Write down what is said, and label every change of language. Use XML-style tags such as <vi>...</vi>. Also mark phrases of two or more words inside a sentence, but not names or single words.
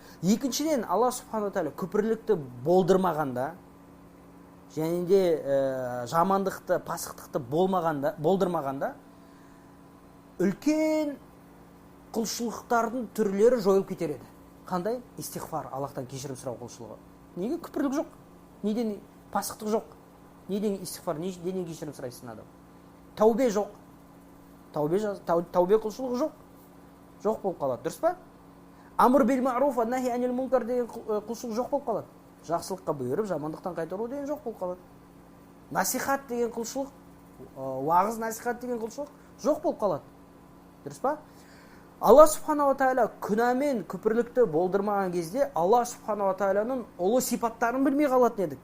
<kk>Екіншіден, Алла Субхана Тағала күпірлікті болдырмағанда, және де жамандықты, пасықтықты болдырмағанда, үлкен құлшылықтардың түрлері жойылып кетер еді. Қандай? Истихфар, Аллахтан кешірім сұрау құлшылығы. Неге? Күпірлік жоқ. Неден пасықтық жоқ. Неден истихфар, неден кешірім сұрайсың адам? Таубе жоқ. Таубе құлшылығы жоқ. Жоқ болып қалады. Дұрыс па?</kk> <ar>أمر بالمعروف ونهي عن المنكر</ar> <kk>деген құлшылық жоқ болып қалады. Жақсылыққа бұйырып, жамандықтан қайтару деген жоқ болып қалады. Насихат деген құлшылық, уағыз насихат деген құлшылық жоқ болып қалады. Дұрыс па? Алла Субханала Тағала күнәмен күпірлікті болдырмаған кезде Алла Субханала Тағаланың ұлы сипаттарын білмей қалатын едік.</kk>